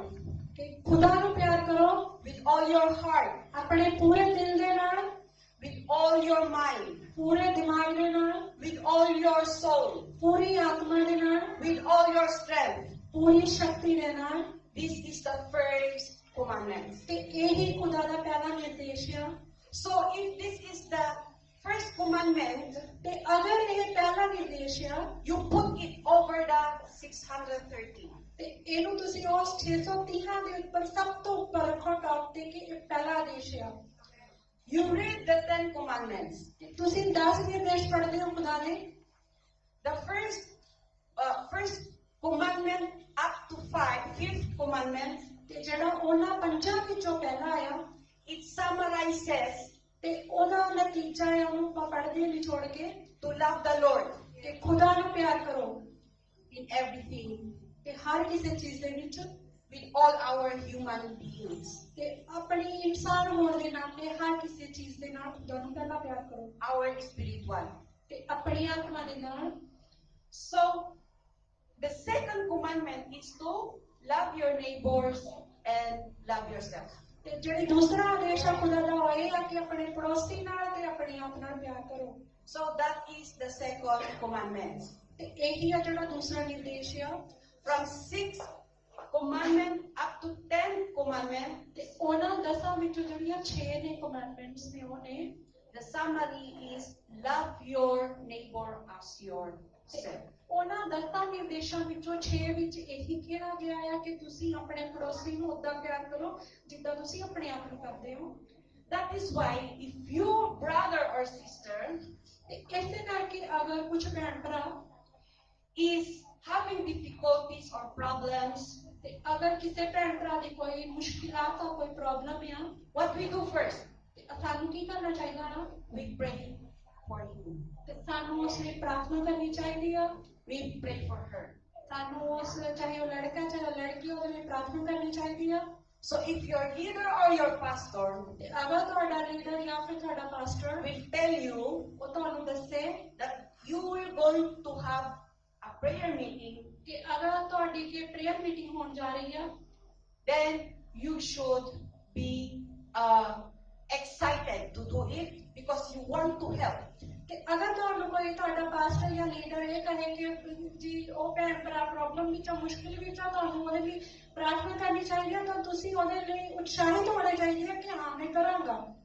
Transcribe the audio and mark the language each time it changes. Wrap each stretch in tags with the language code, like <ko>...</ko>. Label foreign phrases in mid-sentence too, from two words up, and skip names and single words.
<pa>ਕਿ ਖੁਦਾ ਨੂੰ ਪਿਆਰ ਕਰੋ</pa> <en>with all your heart,</en> <pa>ਆਪਣੇ ਪੂਰੇ ਦਿਲ ਦੇ ਨਾਲ</pa> <en>with all your mind,</en> <pa>ਪੂਰੇ ਦਿਮਾਗ ਦੇ ਨਾਲ</pa> <en>with all your soul,</en> <pa>ਪੂਰੀ ਆਤਮਾ ਦੇ ਨਾਲ</pa> <en>with all your strength.</en> <pa>ਪੂਰੀ ਸ਼ਕਤੀ ਦੇ ਨਾਲ</pa> <en>This is the first commandment.</en> <pa>ਤੇ ਇਹੀ ਖੁਦਾ ਦਾ ਪਹਿਲਾ ਨਿਰਦੇਸ਼ ਆ</pa> <en>So if this is the first commandment,</en> <pa>ਤੇ ਅਗਰ ਇਹ ਪਹਿਲਾ ਨਿਰਦੇਸ਼ ਆ</pa> <en>you put it over the 613.</en> <pa>ਤੇ ਇਹਨੂੰ ਤੁਸੀਂ ਉਸ 630 ਦੇ ਉੱਪਰ ਸਭ ਤੋਂ ਉੱਪਰ ਰੱਖੋ ਟੌਪ ਤੇ ਕਿ ਇਹ ਪਹਿਲਾ ਆਦੇਸ਼ ਆ</pa> <en>You read the 10 commandments.</en> <pa>ਤੇ ਤੁਸੀਂ 10 ਨਿਰਦੇਸ਼ ਪੜ੍ਹਦੇ ਹੋ ਖੁਦਾ ਦੇ</pa> <en>The first commandment up to fifth commandment,</en> <pa>ਤੇ ਜਿਹੜਾ ਉਹਨਾਂ ਪੰਜਾਂ ਵਿੱਚੋਂ ਪਹਿਲਾ ਆ</pa> <en>it summarizes</en> <pa>ਤੇ ਉਹਦਾ ਨਤੀਜਾ ਆ ਉਹਨੂੰ ਆਪਾਂ ਪੜ੍ਹਦੇ ਨਿਚੋੜ ਕੇ</pa> <en>to love the Lord</en> <pa>ਤੇ ਖੁਦਾ ਨੂੰ ਪਿਆਰ ਕਰੋ</pa> <en>in everything</en> <pa>ਤੇ ਹਰ ਕਿਸੇ ਚੀਜ਼ ਦੇ ਵਿੱਚ</pa> <en>with all our human beings.</en> <pa>ਤੇ ਆਪਣੀ ਇਨਸਾਨ ਹੋਣ ਦੇ ਨਾਤੇ ਹਰ ਕਿਸੇ ਚੀਜ਼ ਦੇ ਨਾਲ ਖੁਦਾ ਨੂੰ ਪਹਿਲਾਂ ਪਿਆਰ ਕਰੋ</pa> <en>Our spiritual.</en> <pa>ਤੇ ਆਪਣੀ ਆਤਮਾ ਦੇ ਨਾਲ</pa> <en>So, the second commandment is to love your neighbors and love yourself.</en> <pa>ਤੇ ਜਿਹੜੀ ਦੂਸਰਾ ਆਦੇਸ਼ ਆ ਖੁਦਾ ਦਾ ਉਹ ਇਹ ਆ ਕਿ ਆਪਣੇ ਪੜੋਸੀ ਨਾਲ ਤੇ ਆਪਣੇ ਆਪ ਨਾਲ ਪਿਆਰ ਕਰੋ</pa> <en>So that is the second commandment.</en> <pa>ਤੇ ਇਹੀ ਆ ਜਿਹੜਾ ਦੂਸਰਾ ਨਿਰਦੇਸ਼ ਆ</pa> <en>From 6 commandment up to 10 commandment,</en> <pa>ਤੇ ਉਹਨਾਂ 10 ਵਿੱਚੋਂ ਜਿਹੜੀਆਂ 6 ਨੇ ਕਮਾਂਡਮੈਂਟਸ ਨੇ ਉਹ ਨੇ</pa> <en>the summary is love your neighbor as yourself.</en> <pa>ਉਹਨਾਂ 10 ਨਿਰਦੇਸ਼ਾਂ ਵਿੱਚੋਂ 6 ਵਿੱਚ ਇਹੀ ਕਿਹਾ ਗਿਆ ਆ ਕਿ ਤੁਸੀਂ ਆਪਣੇ ਪੜੋਸੀ ਨੂੰ ਉਦਾਂ ਪਿਆਰ ਕਰੋ ਜਿੱਦਾਂ ਤੁਸੀਂ ਆਪਣੇ ਆਪ ਨੂੰ ਕਰਦੇ ਹੋ</pa> <en>That is why if your brother or sister</en> <pa>ਤੇ ਇਸੇ ਕਰਕੇ ਅਗਰ ਕੁਝ ਭੈਣ ਭਰਾ</pa> <en>is having difficulties or problems,</en> <pa>ਤੇ ਅਗਰ ਕਿਸੇ ਭੈਣ ਭਰਾ ਦੀ ਕੋਈ ਮੁਸ਼ਕਿਲਾਤ ਆ ਕੋਈ ਪ੍ਰੋਬਲਮ ਆ</pa> <en>what we do first?</en> <pa>ਤੇ ਸਾਨੂੰ ਕੀ ਕਰਨਾ ਚਾਹੀਦਾ ਨਾ</pa> <en>We pray for him.</en> <pa>ਤੇ ਸਾਨੂੰ ਉਸ ਲਈ ਪ੍ਰਾਰਥਨਾ ਕਰਨੀ ਚਾਹੀਦੀ ਆ</pa> <en>We pray for her.</en> <pa>ਸਾਨੂੰ ਉਸ ਚਾਹੇ ਉਹ ਲੜਕਾ ਚਾਹੇ ਉਹ ਲੜਕੀ ਉਹਦੇ ਲਈ ਪ੍ਰਾਰਥਨਾ ਕਰਨੀ ਚਾਹੀਦੀ ਆ</pa> <en>So if your leader or your pastor</en> <pa>ਤੇ ਅਗਰ ਤੁਹਾਡਾ ਲੀਡਰ ਜਾਂ ਫਿਰ ਤੁਹਾਡਾ ਪਾਸਟਰ</pa> <en>will tell you</en> <pa>ਉਹ ਤੁਹਾਨੂੰ ਦੱਸੇ</pa> <en>that you are going to have a prayer meeting,</en> <pa>ਕਿ ਅਗਰ ਤੁਹਾਡੀ ਕੀ</pa> <en>prayer meeting</en> <pa>ਹੋਣ ਜਾ ਰਹੀ ਆ</pa> <en>then you should be excited to do it because you want to help.</en> <pa>ਤੇ ਅਗਰ ਤੁਹਾਨੂੰ ਕੋਈ ਤੁਹਾਡਾ ਪਾਸਟਰ ਜਾਂ ਲੀਡਰ ਇਹ ਕਹੇ ਕਿ ਜੀ ਉਹ ਭੈਣ ਭਰਾ ਪ੍ਰੋਬਲਮ ਵਿੱਚ ਆ ਮੁਸ਼ਕਿਲ ਵਿੱਚ ਆ ਤੁਹਾਨੂੰ ਉਹਦੇ ਲਈ ਪ੍ਰਾਰਥਨਾ ਕਰਨੀ ਚਾਹੀਦੀ ਹੈ ਤਾਂ ਤੁਸੀਂ ਉਹਦੇ ਲਈ ਉਤਸ਼ਾਹਿਤ ਹੋਣਾ ਚਾਹੀਦੀ ਹੈ ਕਿ ਹਾਂ ਮੈਂ ਕਰਾਂਗਾ</pa>